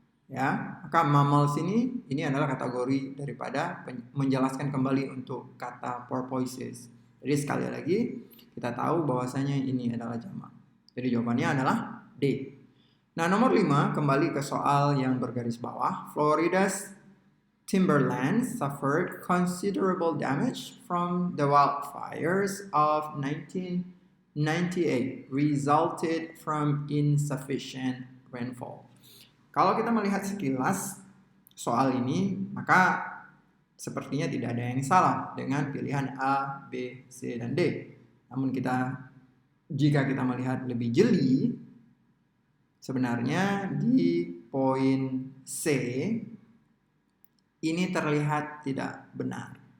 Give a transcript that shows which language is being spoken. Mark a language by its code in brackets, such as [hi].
[id] Ya, maka mammals ini adalah kategori daripada menjelaskan kembali untuk kata porpoises. Jadi sekali lagi kita tahu bahwasanya ini adalah jamak. Jadi jawabannya adalah D. Nah, nomor 5 kembali ke soal yang bergaris bawah. [en] Florida's timberlands suffered considerable damage from the wildfires of 1998 resulted from insufficient rainfall. [id] Kalau kita melihat sekilas soal ini, maka sepertinya tidak ada yang salah dengan pilihan A, B, C, dan D. Namun jika kita melihat lebih jeli, sebenarnya di poin C ini terlihat tidak benar.